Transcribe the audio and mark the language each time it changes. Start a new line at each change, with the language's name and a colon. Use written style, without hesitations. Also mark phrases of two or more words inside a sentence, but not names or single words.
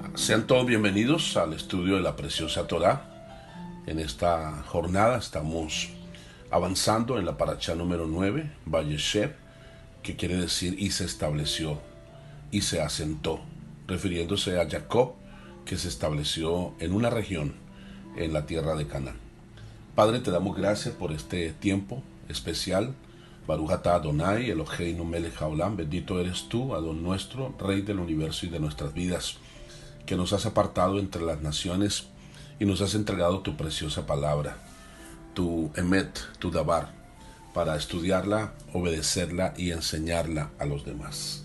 Spanish: Sean todos bienvenidos al estudio de la preciosa Torá. En esta jornada estamos avanzando en la parashá número 9, Vayeshev, que quiere decir y se estableció, y se asentó, refiriéndose a Jacob, que se estableció en una región en la tierra de Canaán. Padre, te damos gracias por este tiempo especial.
Hebrew: ברוך אתה אדוני אלוהינו מלך העולם,
Spanish: bendito eres tú, Adón nuestro, Rey del universo y de nuestras vidas, que nos has apartado entre las naciones y nos has entregado tu preciosa palabra, tu emet, tu dabar, para estudiarla, obedecerla y enseñarla a los demás.